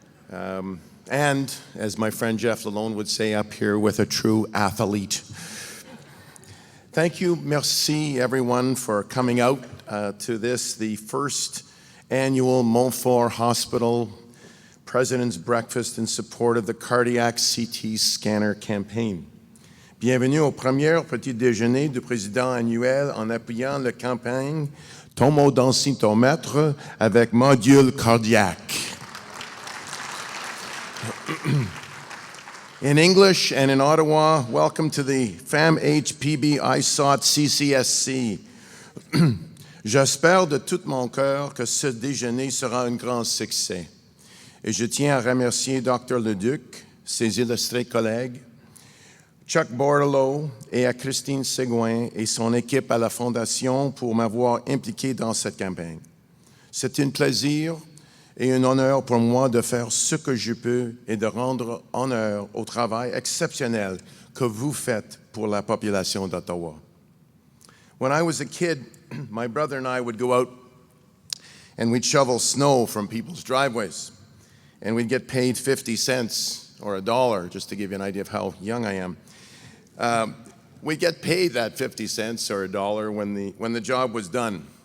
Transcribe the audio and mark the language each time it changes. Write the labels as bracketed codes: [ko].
[en] And, as my friend Jeff Lalonde would say up here, with a true athlete. Thank you, merci everyone for coming out to this, the first annual Montfort Hospital President's Breakfast in support of the Cardiac CT Scanner Campaign. [fr] Bienvenue au premier petit-déjeuner du président annuel en appuyant la campagne tomodensitomètre avec module cardiaque. [en] In English and in Ottawa, welcome to the FAM-HPB ISOT CCSC. [fr] J'espère de tout mon cœur que ce déjeuner sera un grand succès. Et je tiens à remercier Dr. Leduc, ses illustrés collègues, Chuck Bordelot et à Christine Ségouin et son équipe à la Fondation pour m'avoir impliqué dans cette campagne. C'est un plaisir et un honneur pour moi de faire ce que je peux et de rendre honneur au travail exceptionnel que vous faites pour la population d'Ottawa. [en] When I was a kid, my brother and I would go out and we'd shovel snow from people's driveways. And we'd get paid 50 cents or $1, just to give you an idea of how young I am. We'd get paid that 50 cents or $1 when the job was done.